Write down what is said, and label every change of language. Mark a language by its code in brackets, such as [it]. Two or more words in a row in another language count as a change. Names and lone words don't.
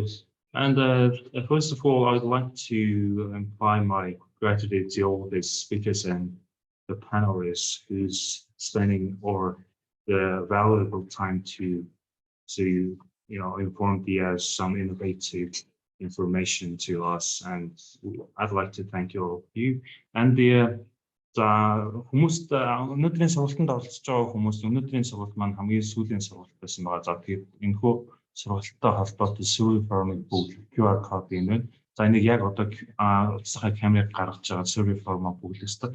[en] And first of all, I'd like to imply my gratitude to all the speakers and the panelists who's spending the valuable time to inform some innovative information to us, and I'd like to thank all of you. [mn] And хүмүүст өнөөдрийн сургалтанд оролцож байгаа хүмүүст өнөөдрийн сургалт маань хамгийн сүүлийн сургалт байсан байгаа. За тэгээд энэхүү сургалттай холбоотой [en] survey form- [mn] ыг бүгд [en] QR code [mn] юм байна. За энийг яг одоо утастай камерыг гаргаж байгаа [en] survey form- [mn] а бүглэстэ.